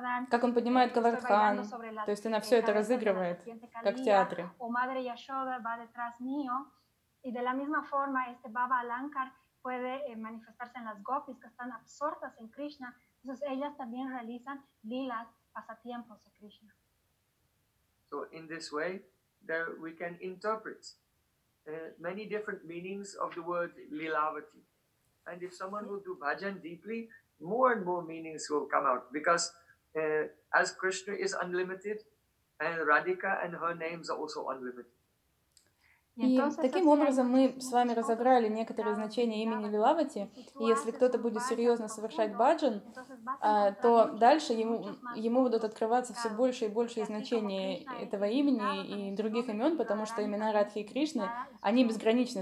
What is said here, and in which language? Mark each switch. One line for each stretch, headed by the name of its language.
Russian: Как он поднимает Говардхан, то есть она все это разыгрывает, как в театре.
English: Many different meanings of the word Lilavati. And if someone will do bhajan deeply, more and more meanings will come out. Because as Krishna is unlimited, and Radhika and her names are also unlimited.
Russian: И таким образом мы с вами разобрали некоторые значения имени Лилавати, и если кто-то будет серьезно совершать баджан, то дальше ему будут открываться все больше и больше значения этого имени и других имен, потому что имена Радхи и Кришны, они безграничны.